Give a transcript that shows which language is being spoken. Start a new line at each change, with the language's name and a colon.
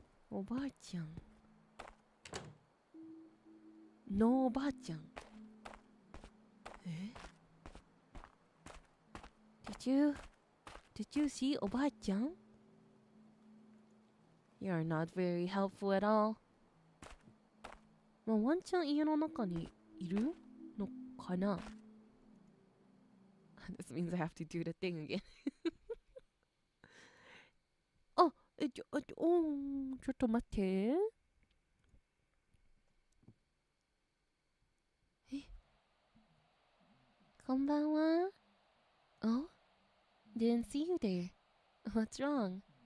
English: おばあちゃん No おばあちゃん Did you see おばあちゃん? You're not very helpful at all.
Japanese: まあ、ワンちゃん家の中にいるのかな?
English: This means I have to do the thing again.
Japanese: あ、ちょっと待って。こんばんは。
English: Oh? Didn't see you there. What's wrong?